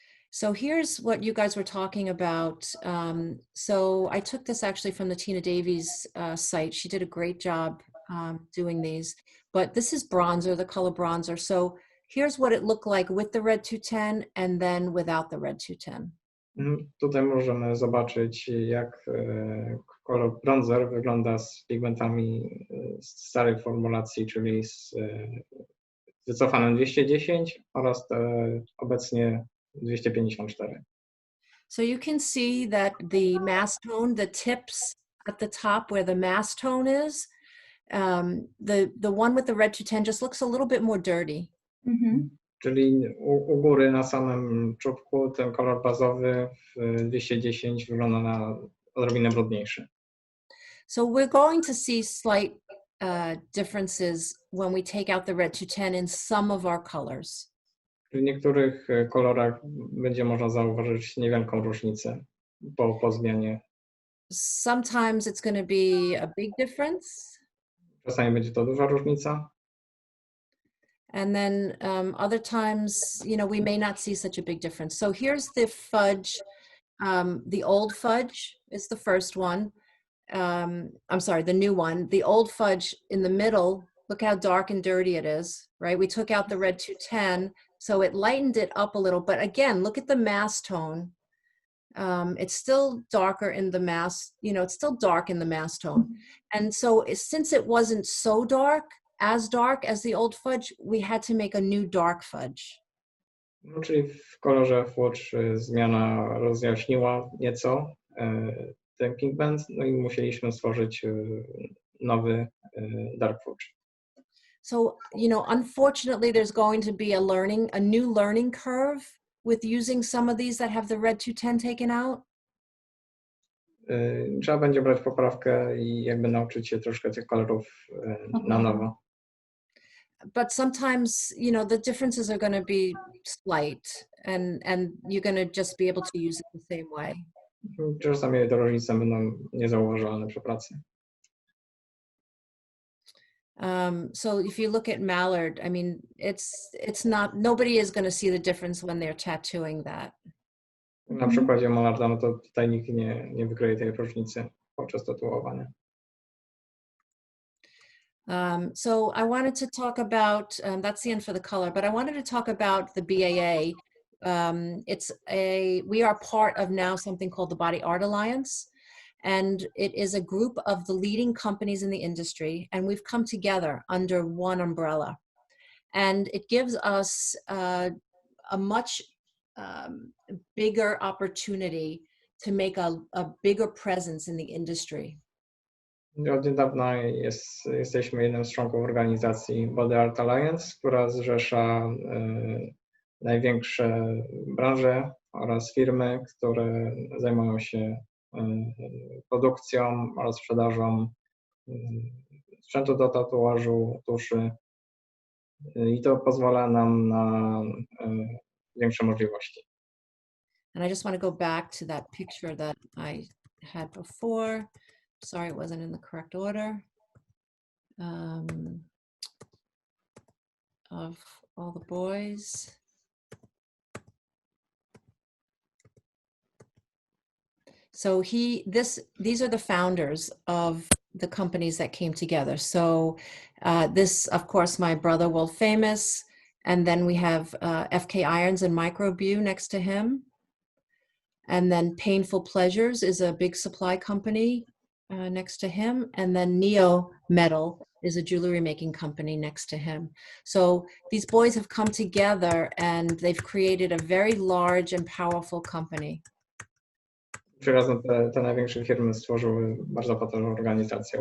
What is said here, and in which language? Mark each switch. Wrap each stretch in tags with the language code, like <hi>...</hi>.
<en>So here's what you guys were talking about. So I took this actually from the Tina Davies site. She did a great job doing these. But this is bronzer, the color bronzer. So here's what it looked like with the red 210 and then without the red 210.</en> <pl>Tutaj możemy zobaczyć, jak kolor bronzer wygląda z pigmentami starej formulacji, czyli z wycofanym 210 oraz obecnie 254.</pl> <en>So you can see that the mask tone, the tips at the top where the mask tone is, the one with the red 210 just looks a little bit more dirty.</en> <pl>Czyli u góry na samym czubku ten kolor bazowy w 210 wygląda na odrobinę brudniejszy.</pl> <en>So we're going to see slight differences when we take out the red 210 in some of our colors.</en> <pl>W niektórych kolorach będzie można zauważyć niewielką różnicę po zmianie</pl> <en>sometimes it's going to be a big difference.</en> <pl>Czasami będzie to duża różnica.</pl> <en>And then other times, you know, we may not see such a big difference. So here's the fudge. The old fudge is the first one. I'm sorry, the new one. The old fudge in the middle, look how dark and dirty it is, right? We took out the red 210, so it lightened it up a little. But again, look at the mass tone. It's still darker in the mass, you know, it's still dark in the mass tone. And so since it wasn't so dark as the old fudge, we had to make a new dark fudge.</en> <pl>No, czyli w kolorze fudge zmiana rozjaśniła nieco ten pigment, no i musieliśmy stworzyć nowy dark fudge.</pl> <en>So, you know, unfortunately, there's going to be a new learning curve with using some of these that have the red 210 taken out.</en> <pl>Trzeba będzie brać poprawkę i jakby nauczyć się troszkę tych kolorów na nowo.</pl> <en>But sometimes, you know, the differences are going to be slight and you're going to just be able to use it the same way.</en> <pl>Czasami te różnice będą niezauważalne przy pracy.</pl> <en>So if you look at mallard, I mean, it's not, nobody is going to see the difference when they're tattooing that.</en> <pl>Na przykładzie malarda, no to tutaj nikt nie wykryje tej różnicy podczas tatuowania.</pl> <en>So I wanted to talk about, that's the end for the color, but I wanted to talk about the BAA. We are part of now something called the Body Art Alliance, and it is a group of the leading companies in the industry, and we've come together under one umbrella. And it gives us a much bigger opportunity to make a bigger presence in the industry.</en> <pl>Od niedawna jesteśmy jednym z członków organizacji Body Art Alliance, która zrzesza największe branże oraz firmy, które zajmują się produkcją oraz sprzedażą sprzętu do tatuażu, tuszy i to pozwala nam na większe możliwości.</pl> <en>And I just want to go back to that picture that I had before. Sorry, it wasn't in the correct order. Of all the boys. So these are the founders of the companies that came together. So this, of course, my brother, world famous, and then we have FK Irons and Microbeau next to him. And then Painful Pleasures is a big supply company next to him. And then Neo Metal is a jewelry making company next to him. So these boys have come together and they've created a very large and powerful company.</en> <pl>Razem te największe firmy stworzyły bardzo potężną organizację.</pl>